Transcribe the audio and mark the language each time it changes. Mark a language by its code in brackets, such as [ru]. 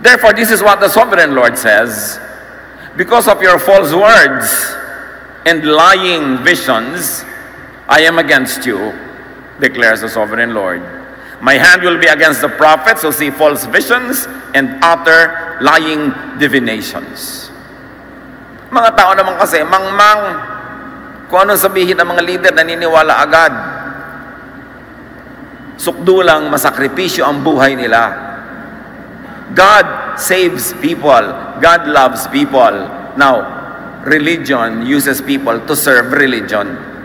[en] Therefore, this is what the sovereign Lord says, because of your false words and lying visions, I am against you, declares the sovereign Lord. My hand will be against the prophets who see false visions and utter lying divinations. [tl] Mga tao naman kasi, mangmang, kung ano sabihin ng mga leader, naniniwala agad. Sukdo lang, masakripisyo ang buhay nila. [en] God saves people. God loves people. Now, religion uses people to serve religion.